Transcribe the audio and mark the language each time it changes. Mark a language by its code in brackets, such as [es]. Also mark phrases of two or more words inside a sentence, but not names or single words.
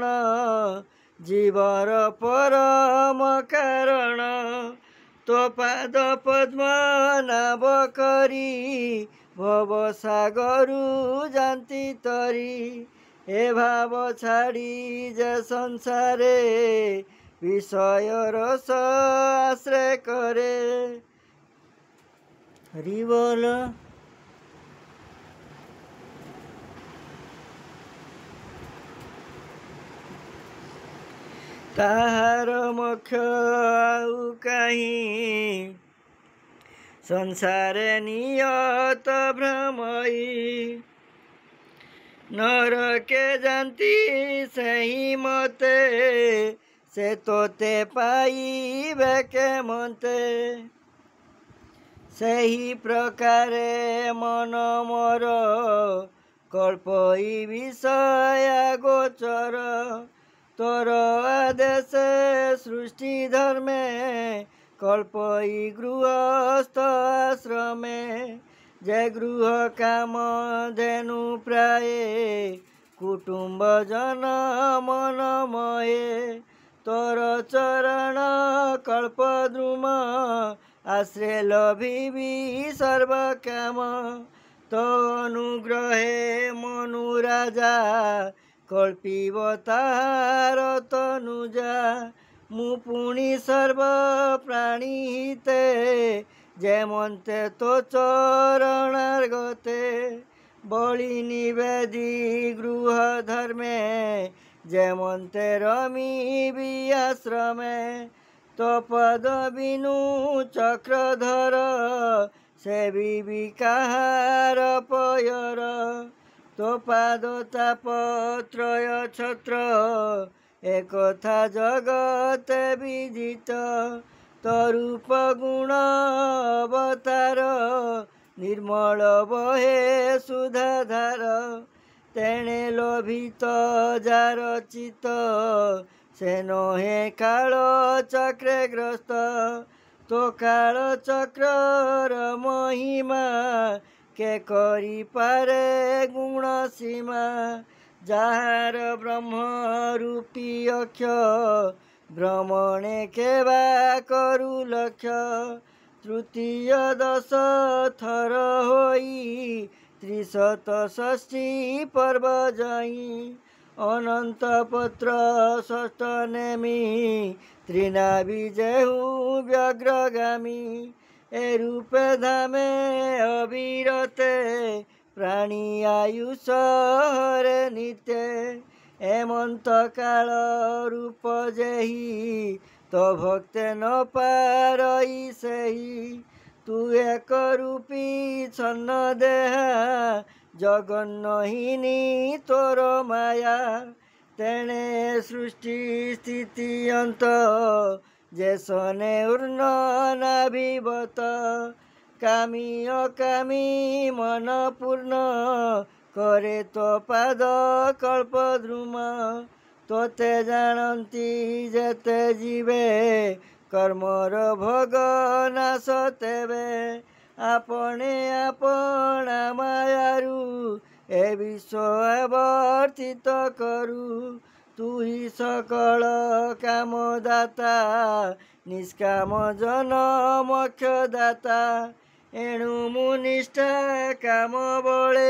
[or] ଜୀବର ପରମ କାରଣ ତୋ ପାଦ ପଦ୍ମ ନାଭ କରୀ ଭବ ସାଗରୁ ଜାନତୀ ତରୀ ହେ ଭାବ ଛାଡ଼ି ଯେ ସଂସାରେ ବିଷୟ ରସ ଆଶ୍ରୟ କରେ ହରି ବୋଲ। ତାହାର ମୋକ୍ଷ ଆଉ କହିଁ ସଂସାରେ ନିୟତ ଭ୍ରମଇ ନରକେ ଜାନତୀ ସହି ମତେ ସେ ତୋତେ ପାଇବେ କେ ମତେ ସହି ପ୍ରକାରେ ମନ ମୋର କଳ୍ପଇ ବିଷୟ ଗୋଚର ତୋର ଆଦେଶ ସୃଷ୍ଟି ଧର୍ମେ କଳ୍ପଇ ଗୃହସ୍ଥ ଆଶ୍ରମେ ଜୟ ଗୃହ କାମ ଧେନୁ ପ୍ରାୟ କୁଟୁମ୍ବ ଜନ ମନ ମୟେ ତୋର ଚରଣ କଳ୍ପଦ୍ରୁମ ଆଶ୍ରୟ ଲଭିବି ସର୍ବ କାମ ତୋ ଅନୁଗ୍ରହେ ମନୁ ରାଜା କଳ୍ପିବ ତାହାର ତନୁଜା ମୁ ପୁଣି ସର୍ବ ପ୍ରାଣୀ ହିତେ ଯେମନ୍ତେ ତୋ ଚରଣାର ଗତେ ବଳି ନିବେଦି ଗୃହ ଧର୍ମେ ଯେମନ୍ତେ ରମିବି ଆଶ୍ରମେ ତୋ ପଦ ବିନୁ ଚକ୍ରଧର ସେବିବି କାହାର ପୟର ତୋ ପାଦ ତାପତ୍ରୟ ଛତ୍ର ଏକଥା ଜଗତେ ବିଦିତ ତୋ ରୂପ ଗୁଣ ଅବତାର ନିର୍ମଳ ବହେ ସୁଧାଧାର ତେଣେ ଲୋଭିତ ଯାର ଚିତ ସେ ନହେ କାଳ ଚକ୍ରେ ଗ୍ରସ୍ତ ତୋ କାଳ ଚକ୍ରର ମହିମା କେ କରି ପାରେ ଗୁଣ ସୀମା ଯାର ବ୍ରହ୍ମ ରୂପୀ ଅକ୍ଷ ଭ୍ରମଣେ କେବା କରୁ ଲକ୍ଷ୍ୟ ତୃତୀୟ ଦଶ ଥର ହୋଇ ତ୍ରିଶତ ଷଷ୍ଠୀ ପର୍ବ ଯଇ ଅନନ୍ତ ପତ୍ର ଷଷ୍ଠ ନେମୀ ତ୍ରିନାଭି ଯେହୁ ବ୍ୟଗ୍ରଗାମୀ ଏ ରୂପେ ଧାମେ ଅବିରତେ ପ୍ରାଣୀ ଆୟୁଷ ହରେ ନିତ୍ୟ ଏମନ୍ତ କାଳ ରୂପ ଯେହି ତୋ ଭକ୍ତେ ନ ପାରଇ ସେହି ତୁ ଏକ ରୂପୀ ଛନ୍ନ ଦେହା ଜଗନ୍ନହିନୀ ତୋର ମାୟା ତେଣେ ସୃଷ୍ଟି ସ୍ଥିତି ଅନ୍ତ ଯେସନେ ଉର୍ନ ନାଭିବତ କାମୀ ଅକାମୀ ମନ ପୂର୍ଣ୍ଣ କରେ ତୋ ପାଦ କଳ୍ପ ଦ୍ରୁମ ତୋତେ ଜାନତୀ ଯେତେ ଜୀବେ କର୍ମର ଭୋଗ ନାଶ ତେବେ ଆପଣେ ଆପଣା ମାୟାରୁ ଏ ବିଶ୍ୱ ଆବର୍ତ୍ତିତ କରୁ ତୁ ହି ସକଳ କାମଦାତା ନିଷ୍କାମ ଜନ ମୋକ୍ଷଦାତା ଏଣୁ ମୁନିଷ୍ଠା କାମ ବଳେ